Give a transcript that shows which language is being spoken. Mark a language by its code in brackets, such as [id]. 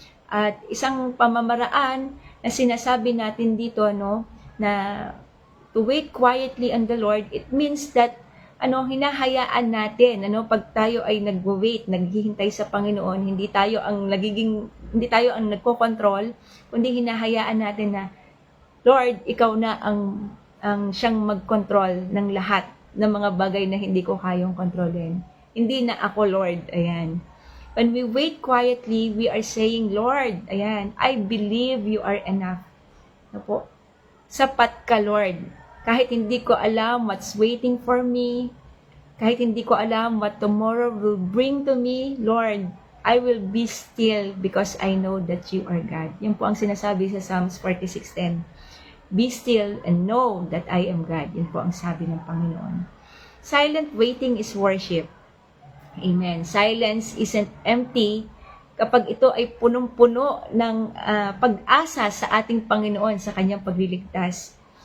[tl] At isang pamamaraan na sinasabi natin dito na [en] to wait quietly on the Lord, it means that [tl] hinahayaan natin pag tayo ay nagwo-wait, naghihintay sa Panginoon, hindi tayo ang nagko-control, kundi hinahayaan natin na Lord, ikaw na ang siyang mag-control ng lahat ng mga bagay na hindi ko kayang kontrolin. Hindi na ako, Lord. Ayan. [en] When we wait quietly, we are saying, Lord, ayan, I believe you are enough. [tl] Sapat ka, [en] Lord. [tl] Kahit hindi ko alam [en] what's waiting for me, [tl] kahit hindi ko alam [en] what tomorrow will bring to me, Lord, I will be still because I know that you are God. [tl] Yan po ang sinasabi sa [en] Psalms 46:10. Be still and know that I am God. [tl] Yan po ang sabi ng Panginoon. [en] Silent waiting is worship. Amen. Silence isn't empty [tl] kapag ito ay punong-puno ng pag-asa sa ating Panginoon sa kanyang pagliligtas.